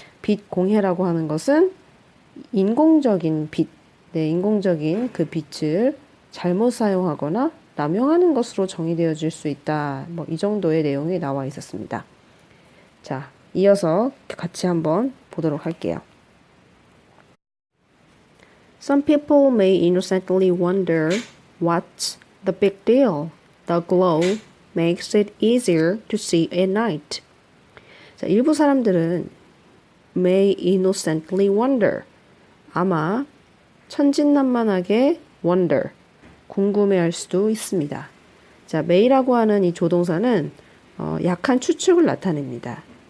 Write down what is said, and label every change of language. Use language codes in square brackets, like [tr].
[ko] 빛 공해라고 하는 것은 인공적인 빛, 네, 인공적인 그 빛을 잘못 사용하거나 남용하는 것으로 정의되어질 수 있다. 뭐 이 정도의 내용이 나와 있었습니다. 자, 이어서 같이 한번 보도록 할게요. [en] Some people may innocently wonder what's the big deal. The glow makes it easier to see at night. [ko] 자, 일부 사람들은 [en] may innocently wonder. [ko] 아마 천진난만하게 wonder. 궁금해할 수도 있습니다. 자, may라고 하는 이 조동사는 약한 추측을 나타냅니다.